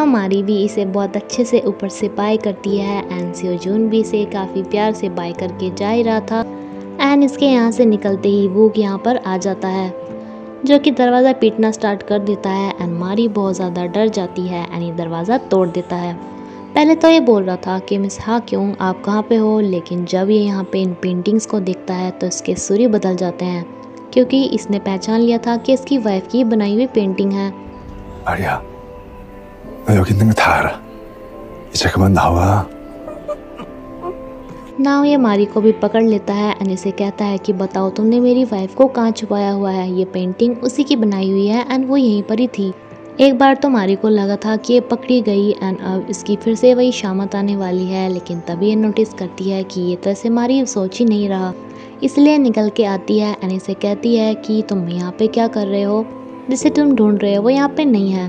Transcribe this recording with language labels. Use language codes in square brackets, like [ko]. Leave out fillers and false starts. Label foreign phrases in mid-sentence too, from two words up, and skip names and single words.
[hi] मारी भी इसे बहुत अच्छे से ऊपर से बाय करती है एंड सियोजून भी इसे काफ़ी प्यार से बाय करके जा ही रहा था एंड इसके यहाँ से निकलते ही वूक यहाँ पर आ जाता है, जो कि दरवाज़ा पीटना स्टार्ट कर देता है एंड मारी बहुत ज़्यादा डर जाती है एंड ये दरवाज़ा तोड़ देता है। पहले तो ये बोल रहा था कि मिस हाँ क्यों आप कहाँ पे हो, लेकिन जब ये यहाँ पे इन पेंटिंग्स को देखता है तो इसके सुर ही बदल जाते हैं, क्योंकि इसने पहचान लिया था कि इसकी वाइफ की बनाई हुई पेंटिंग है। [ko] 마리야, 너 여기 있는 거 다 알아. 이제 그만 나와. [hi] ना ये मारी को भी पकड़ लेता है एंड इसे कहता है कि बताओ तुमने मेरी वाइफ को कहाँ छुपाया हुआ है, ये पेंटिंग उसी की बनाई हुई है एंड वो यहीं पर ही थी। एक बार तो मारी को लगा था कि ये पकड़ी गई एंड अब इसकी फिर से वही शामत आने वाली है, लेकिन तभी ये नोटिस करती है कि ये तो ऐसे मारी सोच ही नहीं रहा, इसलिए निकल के आती है एंड इसे कहती है कि तुम यहाँ पे क्या कर रहे हो, जिसे तुम ढूंढ रहे हो वो यहाँ पे नहीं है।